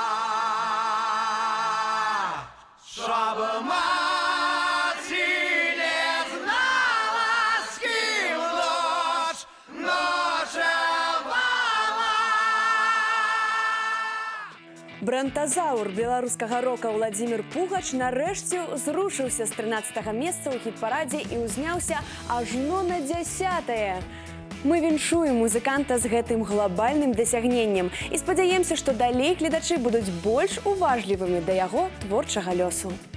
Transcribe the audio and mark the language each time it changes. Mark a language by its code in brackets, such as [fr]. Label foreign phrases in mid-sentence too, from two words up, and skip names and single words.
[ru] Чтоб мати не знала, с кем ночь ночевала. [be] Брантазаур беларускага рока Владзімір Пугач нарэшце зрушыўся з 13-го месца ў хіт-парадзе і ўзняўся ажно на 10-е. Мы віншуем музыканта з гэтым глобальным дасягненнем і спадзяемся, што далей гледачы будуць больш уважлівымі да яго творчага лёсу.